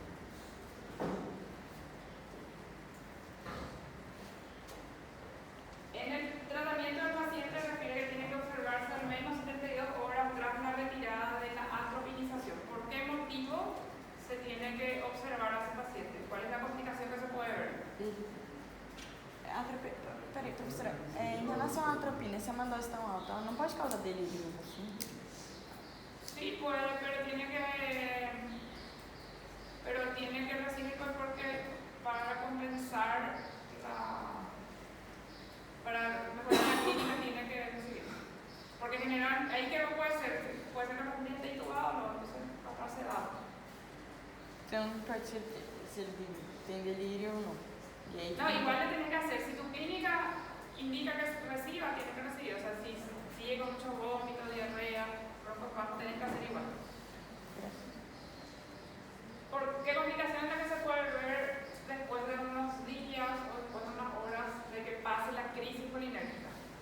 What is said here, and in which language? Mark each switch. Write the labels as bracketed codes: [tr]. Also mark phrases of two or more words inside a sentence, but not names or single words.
[es] En el tratamiento del paciente refiere que tiene que observarse al menos 72 horas tras la retirada de la atropinización. ¿Por qué motivo se tiene que observar a ese paciente? ¿Cuál es la complicación que se puede ver? [pt] Peraí, professora, em relação à atropina, se a mandose tão alta, ela não pode causar delírio? [es] Sí puede, pero tiene que recibir porque para compensar para mejorar la clínica tiene que recibir. Porque en general, ahí que puede ser que el paciente intubado o no, entonces va a ser sedado. [pt] Então, pode ser se ele tem delírio ou não. E aí, [es] no, igual le tiene que hacer. Si tu clínica indica que reciba, tiene que recibir. O sea, si sigue con mucho vómito, diarrea, broncoespasmo, tienes que hacer igual. ¿Por qué complicación es la que se puede ver después de unos días o después de unas horas de que pase la crisis colinérgica?